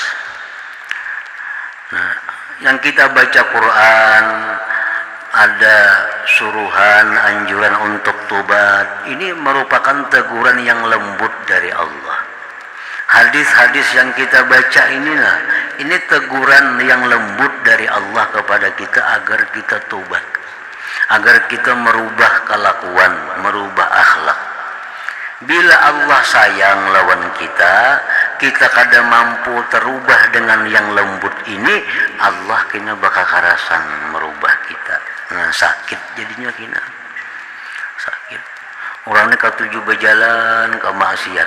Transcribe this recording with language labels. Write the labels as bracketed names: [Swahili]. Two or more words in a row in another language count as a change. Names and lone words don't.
[Indonesian] Nah, yang kita baca Quran ada suruhan, anjuran untuk tobat, ini merupakan teguran yang lembut dari Allah. Hadis-hadis yang kita baca ini teguran yang lembut dari Allah kepada kita agar kita tobat, agar kita merubah kelakuan, merubah akhlak. [Banjar] Bila Allah sayang lawan kita, kita kada mampu terubah dengan yang lembut ini, Allah kena bakal karasan merubah kita. Nah, sakit jadinya kena. Sakit. [Indonesian] Orangnya ketujuh berjalan ke maksiat.